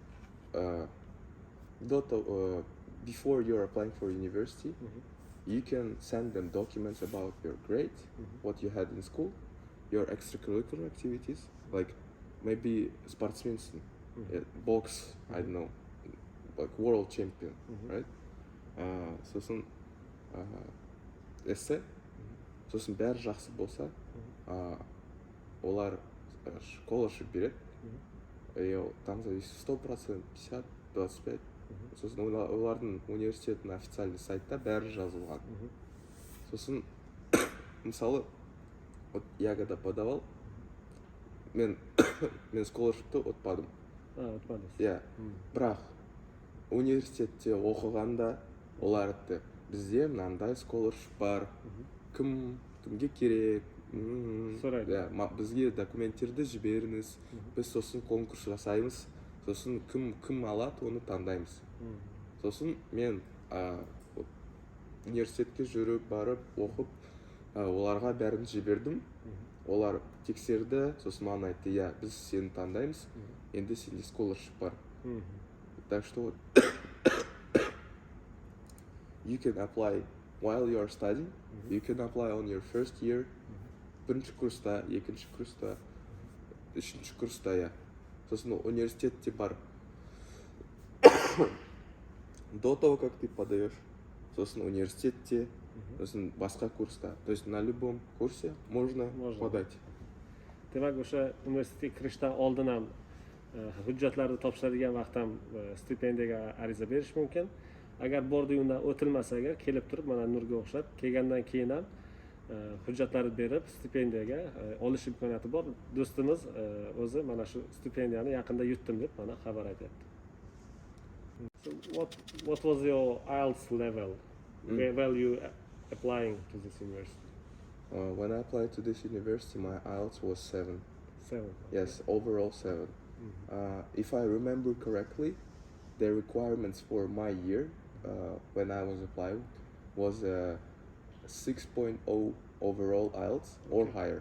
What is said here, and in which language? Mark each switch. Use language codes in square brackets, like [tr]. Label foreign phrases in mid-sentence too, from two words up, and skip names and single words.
[en] Before you're applying for university, you can send them documents about your grade, what you had in school, your extracurricular activities, like maybe sportsmanship, box, I don't know, like world champion, right? [kk] Сосын эссе, сосын бәрі жақсы болса, олар scholarship береді. [ru] Там зависит 100%, 50, 25. [kk] Сосын олардың университеттің официальный сайтта бәрі жазылған. Сосын мысалы [ru] я когда подавал, [kk] мен scholarship'ты ұтпадым. Ұтпадыңыз. Иә. Бірақ университетте оқығанда олар айтты, бізде мынандай scholarship бар. Кімге керек? Сұрайды. Бізге документтерді жіберіңіз. Біз сосын конкурс жасаймыз. Сосын кім алады, оны таңдаймыз. Сосын мен университетке жүріп, барып, оқып, оларға бәрін жібердім. Олар тексерді, сосын маған айтты, я, біз сені таңдаймыз, енді сенде scholarship бар. [ru] Так что [en] you can apply while you are studying. You can apply on your first year. [kk] 1-курста, 2-курста, 3-курста, я. Сосын университетте бар. [ru] До того, как ты подаешь, [kk] сосын университетте, сосын басқа курста. [ru] То есть на любом курсе можно подать. [uz] Demak, o'sha universitetga kirishdan oldin ham hujjatlarni topshiradigan vaqt ham stipendiyaga ariza berish mumkin. Agar bordi undan o'tilmasa agar kelib turib mana Nurga o'xshab kelgandan keyin ham hujjatlarni berib stipendiyaga olish imkoniyati bor. Do'stimiz o'zi mana shu stipendiyani yaqinda yutdim deb mana xabar aytyapti. [en] So what was your IELTS level while you applying to this university? When I applied to this university, my IELTS was 7. 7. Yes, overall 7. If I remember correctly, the requirements for my year when I was applying was 6.0 overall IELTS or higher.